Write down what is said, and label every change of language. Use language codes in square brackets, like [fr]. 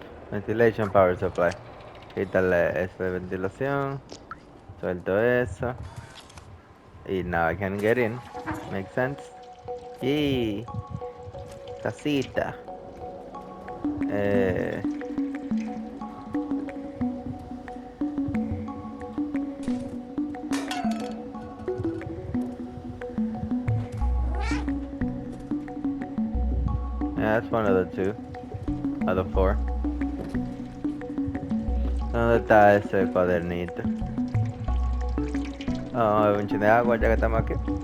[en] Ventilation power supply. [es] Quítale eso de ventilación. Suelto eso. Y [en] now I can get in. Makes sense. Yee. [es] Casita. [en] Yeah, that's one of the two. Of the four. [es] ¿Dónde está ese cuadernito? Oh, un chin de agua ya que estamos aquí.